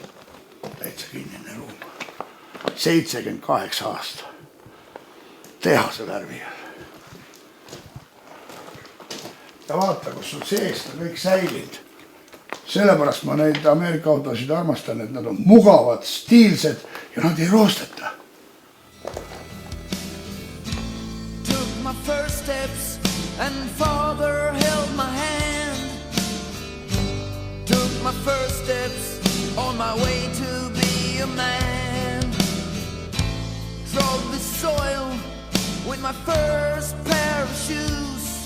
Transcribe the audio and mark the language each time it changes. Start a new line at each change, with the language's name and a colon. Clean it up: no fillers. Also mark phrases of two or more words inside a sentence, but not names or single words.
Estonian: Täitsa kinnine ruum. 78 aasta. Tehase värvi. Ja vaata, kus on seest on kõik säilinud. Sellepärast ma neid Ameerika autosid armastan, et nad on mugavad, stiilsed ja nad ei roosteta.
English: My first steps and father held my hand. Took my first steps on my way to be a man. Trod the soil with my first pair of shoes.